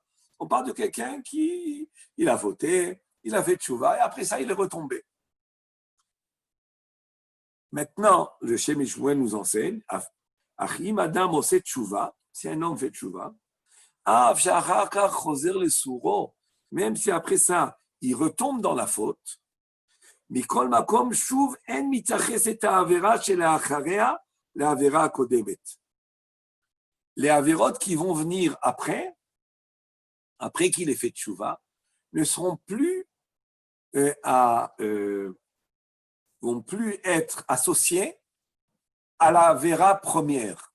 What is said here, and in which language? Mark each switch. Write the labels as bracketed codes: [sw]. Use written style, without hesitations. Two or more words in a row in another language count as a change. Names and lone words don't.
[fr] On parle de quelqu'un qui il a fauté, il a fait tchouva et après ça, il est retombé. Maintenant, le Shem Shmuel nous enseigne, [he] אם אדם עושה תשובה, [fr] si un homme fait tchouva, même si après ça, il retombe dans la faute, [he] מכל מקום שוב אין מתייחסת העבירה שלאחריה לעבירה הקודמת. [fr] Les avérotes qui vont venir après qu'il ait fait tchouva, ne seront plus vont plus être associés à la avéra première.